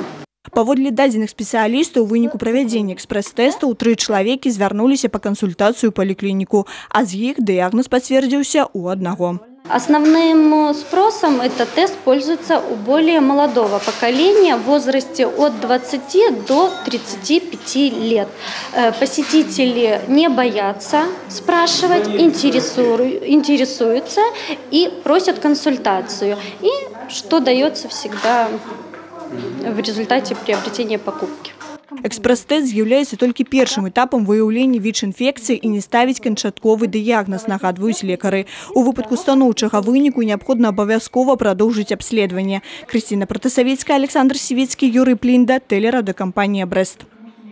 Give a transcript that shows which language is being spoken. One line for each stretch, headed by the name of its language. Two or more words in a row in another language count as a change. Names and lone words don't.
Belarusian: Паводле дадзеных спецыялістаў, у выніку правядзення экспрэс-тэстаў 3 чалавекі звярнуліся па кансультацыю ў паліклініку, а з іх дыягноз пацвердзіўся ў аднаго.
Russian: Основным спросом этот тест пользуется у более молодого поколения в возрасте от 20 до 35 лет. Посетители не боятся спрашивать, интересуются и просят консультацию. И что дается всегда в результате приобретения покупки.
Belarusian: Экспрэс-тэст з'яўляецца толькі першым этапам выяўлення ВІЧ-інфекцыі і не ставіць канчатковы дыягназ, нагадваюць лекары. У выпадку станоўчага выніку неабходна абавязкова прадоўжыць абследаванне. Крысціна Пратасавецкая, Александр Сівецкі, Юрый Плінда, тэлерадыёкампанія «Брэст».